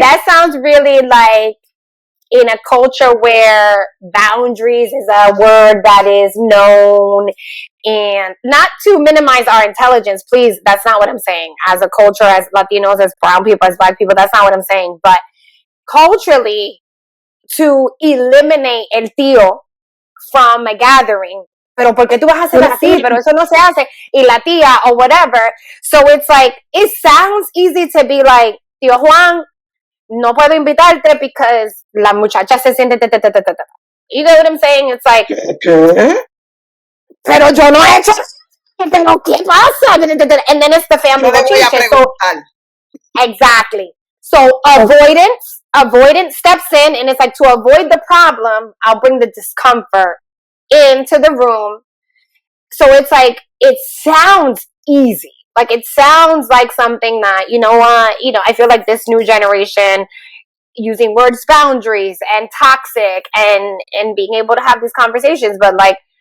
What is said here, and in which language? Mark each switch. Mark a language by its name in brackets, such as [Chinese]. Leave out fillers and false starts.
[English] That sounds really like in a culture where boundaries is a word that is known, and not to minimize our intelligence, please, that's not what I'm saying. As a culture, as Latinos, as brown people, as black people, that's not what I'm saying. But culturally, to eliminate [Spanish] el tío [English] from a gathering, [Spanish] pero porque tú vas a hacer así, pero eso no se hace, y la tía [English] or whatever. So it's like, it sounds easy to be like, tío Juan, [Spanish] no puedo invitarte [English] because [Spanish] la muchacha se siente [English] You know what I'm saying? It's like, [Spanish] pero yo no he hecho, pero ¿qué pasa? [English] And then it's the family bochinche. So, exactly. So avoidance steps in, and it's like, to avoid the problem, I'll bring the discomfort into the room. So it's like, it sounds easy. Like, it sounds like something that, I feel like this new generation using words boundaries and toxic and being able to have these conversations, but like,